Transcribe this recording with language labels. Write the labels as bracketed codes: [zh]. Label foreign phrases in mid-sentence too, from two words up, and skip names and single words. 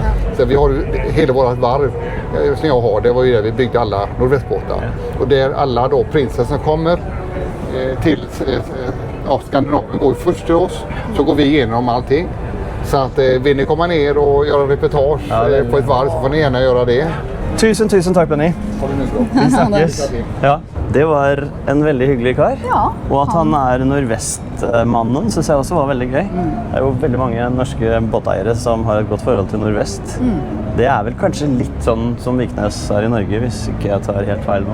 [sv] Så vi har hela vårt varv som jag har, det var ju där vi byggde alla Nordvästbåtar. Och där alla då Princess som kommer till Skandinavien går först till oss, så går vi igenom allting. Så att vill ni komma ner och göra reportage på ett varv så får ni gärna göra det. [no] Tusen takk, Benny. Vi snakkes. Ja, det var en veldig hyggelig kar. Ja, Og at han er Nordvest-mannen synes jeg også var veldig gøy. Det er jo veldig mange norske båteiere som har et godt forhold til Nordvest. Det er vel kanskje litt sånn som Viknes er i Norge, hvis ikke jeg tar helt feil nå.